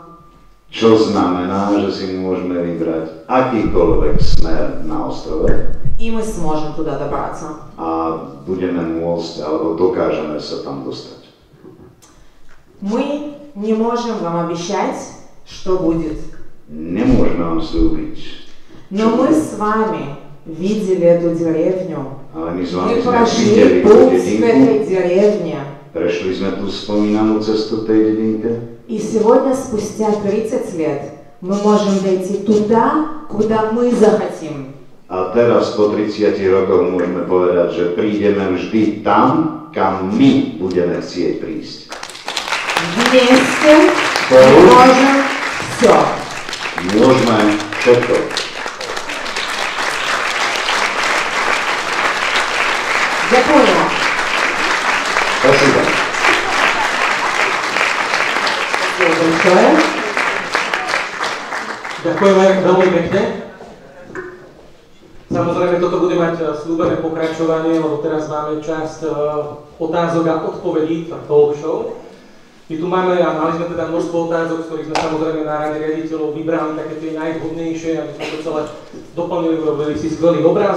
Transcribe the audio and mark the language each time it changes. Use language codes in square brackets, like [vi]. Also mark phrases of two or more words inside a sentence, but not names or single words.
[sk] Čo znamená, že si môžeme vybrať akýkoľvek smer na ostrove [ru] И мы сможем туда добраться. [sk] a budeme môcť, alebo dokážeme sa tam dostať. [ru] Мы не можем вам обещать, что будет. [sk] Nemôžeme vám slúbiť, [ru] Но мы с вами видели эту деревню. [sk] ale my s vami [ru] Мы [sk] sme [ru] прошли [sk] videli tú [ru] путь к [sk] dedinku, [ru] этой деревне. [sk] prešli sme tú spomínanú cestu tej dedinke. [ru] И сегодня, спустя 30 лет, мы можем дойти туда, куда мы захотим. [sk] A teraz po 30 rokoch môžeme povedať, že prídeme vždy tam, kam my budeme chcieť prísť. [ru] Вместе Спору. мы можем все. [sk] Môžeme všetko. [ru] Я поняла. Spasibo. Большое. [sk] Ďakujeme veľmi pekne. Samozrejme, toto bude mať sľúbené pokračovanie, lebo teraz máme časť otázok a odpovedí, talk show. My tu máme, a mali sme teda množstvo otázok, z ktorých sme samozrejme na rade riaditeľov vybrali také tie najvhodnejšie, aby sme to celé doplnili, urobili si skvelý obraz.